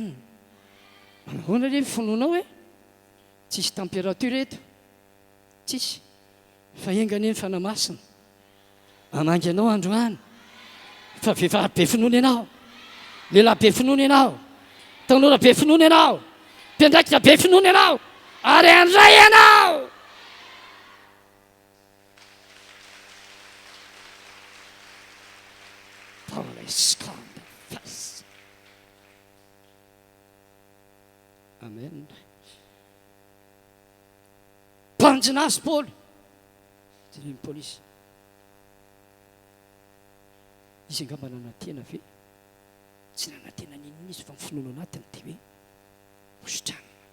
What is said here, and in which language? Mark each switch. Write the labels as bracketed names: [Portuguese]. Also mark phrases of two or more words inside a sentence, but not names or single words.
[Malagasy] Manahoana le finoana hoe tsisy température eto, tsisy, fa engany ny fanamasina amangy anao androany. Fa vehivavy be finoana ianao, lehilahy be finoana ianao, tanora be finoana ianao, mpiandraikitra be finoana ianao, ary andray ianao. [English] Paul is called first. [Malagasy] Amen. Banjina azy Paoly. Jereny polisy. Izy angamba nanantena ve? Tsy nanantena ninona izy fa ny finoana anatiny dia hoe ositrana.